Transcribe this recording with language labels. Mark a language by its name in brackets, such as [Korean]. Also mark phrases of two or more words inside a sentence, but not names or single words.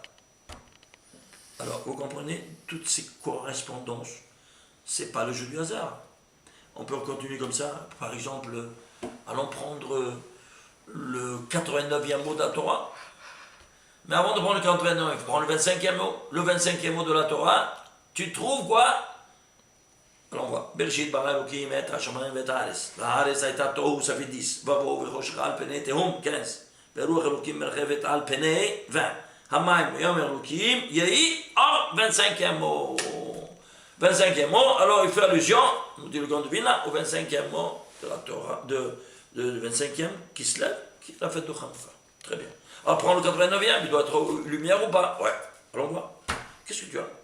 [French] Alors, vous comprenez, toutes ces correspondances, c'est pas le jeu du hasard. On peut continuer comme ça. Par exemple, allons prendre le 89e mot de la Torah. Mais avant de prendre le 89, il faut prendre le 25e mot. Le 25e mot de la Torah, tu trouves quoi? Alors on voit. [Hebrew] בראשית ברא אלוקים את השמים את הארץ. Haaretz הייתה תוהו, [French] ça fait 10. [Hebrew] Vavo וחושך על פני תהום, 15. ורוח אלוקים מרחבת על פני 20. המים ויאמר אלוקים יהי or [French] 25e mot. 25e mot, alors il fait allusion, nous dit le grand de Vilna, au 25e mot de la Torah, de 25e qui se lève, qui est la fête de Hanouka. Très bien. Alors prends le 89e, il doit être lumière ou pas? Ouais, allons voir. Qu'est-ce que tu as?